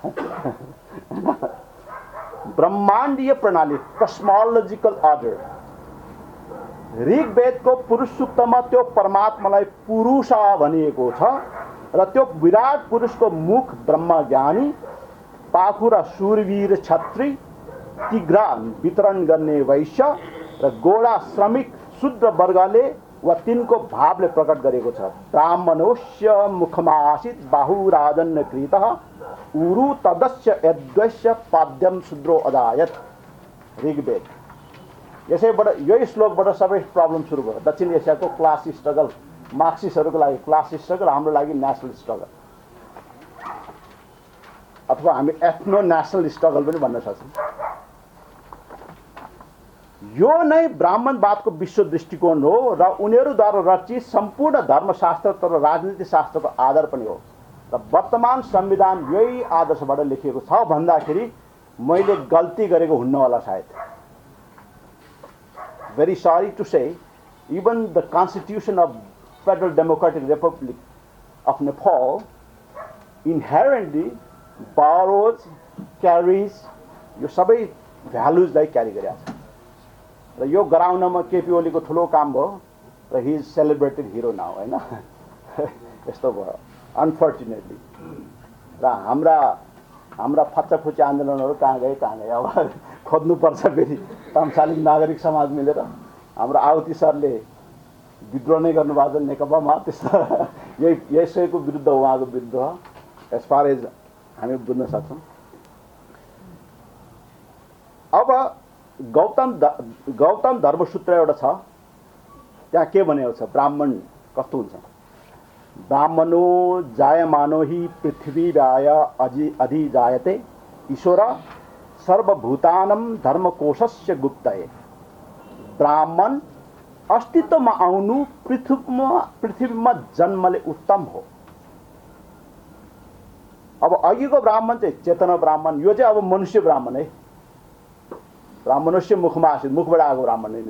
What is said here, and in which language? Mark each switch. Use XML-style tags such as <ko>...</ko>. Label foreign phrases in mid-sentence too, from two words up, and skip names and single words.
<ne>ब्रह्माण्डीय प्रणाली</ne> <en>cosmological order,</en> <ne>ऋग्वेदको पुरुष सूक्तमा त्यो परमात्मालाई पुरुष भनिएको छ र त्यो विराट पुरुषको मुख ब्रह्मज्ञानी, पाखुरा शूरवीर छत्री, तिघ्रा वितरण गर्ने वैश्य र गोडा श्रमिक शूद्र वर्गले वा तिनको भावले प्रकट गरेको छ।</ne> <sa>ब्राह्मणोस्य मुखमासीत् बाहुराजन्य कृतः उरु तदस्य यद्वस्य पाद्यम शूद्रो अजायत।</sa> <ne>ऋग्वेद। यसैबाट यही श्लोकबाट सबै प्रब्लम सुरु भयो। दक्षिण एसियाको</ne> <en>class struggle,</en> <ne>मार्क्सिस्टहरूको लागि</ne> <en>class struggle,</en> <ne>हाम्रो लागि</ne> <en>national struggle,</en> <ne>अथवा हामी</ne> <en>ethno national struggle</en> <ne>पनि भन्न सक्छौँ। यो नै ब्राह्मणवादको विश्व दृष्टिकोण हो र उनीहरूद्वारा रचित सम्पूर्ण धर्मशास्त्र तर राजनीति शास्त्रको आधार पनि हो। र वर्तमान संविधान यही आदर्शबाट लेखिएको छ भन्दाखेरि मैले गल्ती गरेको हुन्न होला सायद।</ne> <en>Very sorry to say, even the Constitution of Federal Democratic Republic of Nepal inherently borrows, carries</en> <ne>यो सबै भ्यालुजलाई क्यारी गरेको छ र यो गराउनमा केपी ओलीको ठुलो काम भयो र</ne> <en>he is celebrated hero now हैन।</en> <ne>यस्तो भयो अनफर्चुनेटली। र हाम्रा फच्चाफुच्ची आन्दोलनहरू कहाँ गए अब खोज्नुपर्छ फेरि। तम्सालिक नागरिक समाज मिलेर हाम्रो आवती सरले विद्रोह नै गर्नुभएको छ नेकपामा, त्यस्तो यही विरुद्ध उहाँको विरुद्ध</ne> <en>as far as</en> <ne>हामी बुझ्न सक्छौँ। अब गौतम धर्मसूत्र एउटा छ, त्यहाँ के भनेको छ, ब्राह्मण कस्तो हुन्छ।</ne> <sa>ब्राह्मणो जायमानो हि पृथ्वीव्याय अधिजायते ईश्वर सर्वभूतानं धर्मकोशस्य गुप्तये।</sa> <ne>ब्राह्मण अस्तित्वमा आउनु पृथ्वीमा जन्मले उत्तम हो। अब अघिको ब्राह्मण चाहिँ चेतना ब्राह्मण, यो चाहिँ अब मनुष्य ब्राह्मण है। ब्राह्मणस्य मुखमा आसित, मुखबाट आएको ब्राह्मण नै।</ne>